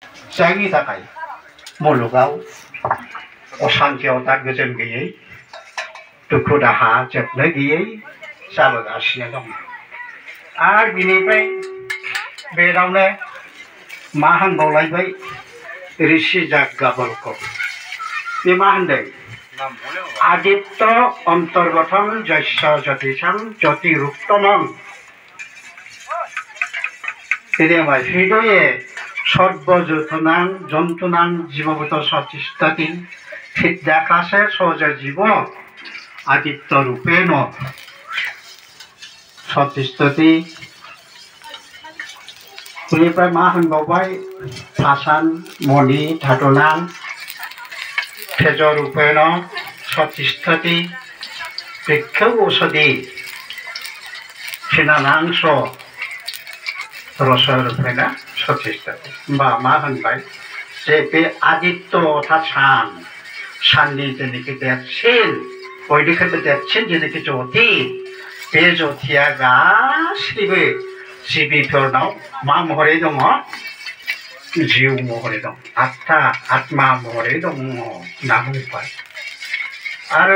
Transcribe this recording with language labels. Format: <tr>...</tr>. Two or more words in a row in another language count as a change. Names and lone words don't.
<brx>जायनि थाखाय मुलुगाव असान्थियाव दा गोजोन गैयै दुखु दाहा जोबनो गैयै जाबोगासिनो दं आरो बिनिफ्राय बेनावनो मा होनबावलायबाय ऋषि जाग्गावल्क्य बे मा होनदों</brx> <sa>आदित्य अंतर्गतम यस्य ज्योतिषं ज्योतिरुत्तमं हृदये सर्वजंतूनां जीवभूत सतिष्ठति चिदाकाशे सौज जीव आदित्य रूपेण सतिष्ठति</sa> <brx>बेनिफ्राय मा होनबावबाय</brx> <sa>पाषाण मणि धातुनां तेज रूपेण सतिष्ठति वृक्ष औषधि फिनानांश रस रूपेण सतिष्ठति</sa> <brx>मा होनबाय जे बे आदित्य अर्थात साननि जेनेखि देरसिन बयनिख्रुइबो देरसिन जेनेखि ज्योति बे ज्योतिया गासैबो जिबिफोरनाव मा महरै दङ जिउ महरै दं आत्मा महरै दङ होनना बुंबाय आरो</brx>